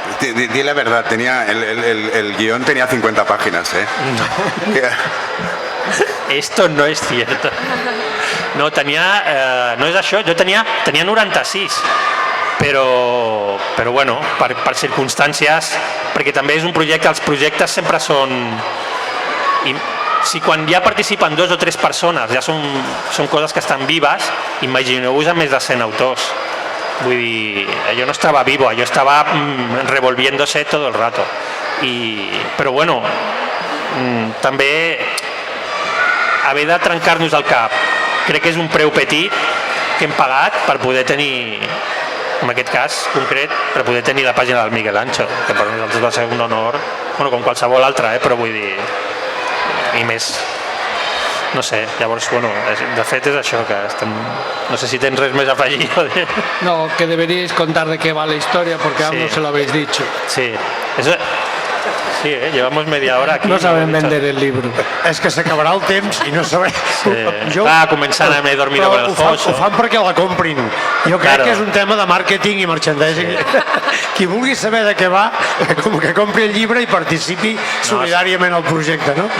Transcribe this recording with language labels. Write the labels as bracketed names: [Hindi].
[Spanish] Di la verdad, el guión tenía 50 páginas, ¿eh? Esto no es cierto. [Catalan] No, no és això, jo tenia 96, però bueno, per circumstàncies, perquè també és un projecte, els projectes sempre són... Si quan ja participen 2 o 3 persones ja són coses que estan vives, imagineu-vos a més de 100 autors. Vull dir, allò no estava [Spanish] vivo, [Catalan] allò estava [Spanish] revolviéndose todo el rato. [Catalan] Però bueno, també haver de trencar-nos el cap, crec que és un preu petit que hem pagat per poder tenir en aquest cas concret, per poder tenir la pàgina del Miguel Ancho, que per nosaltres va ser un honor, bueno, com qualsevol altre, però vull dir, i més, no sé, llavors, bueno, de fet és això, que estem... No sé si tens res més a afegir. [Spanish] No, que deberíais contar de qué va la historia, porque aún Sí. no se lo habéis dicho. Sí, eso... Sí, llevamos media hora aquí. No saben vender el libro. [Catalan] És que s'acabarà el temps i no sabem... Clar, començant a m'he dormido con el Joso. Ho fan perquè la comprin. Jo crec [Spanish] Claro. [Catalan] que és un tema de màrqueting i merchandising. Qui vulgui saber de què va, com que compri el llibre i participi solidàriament al projecte, no?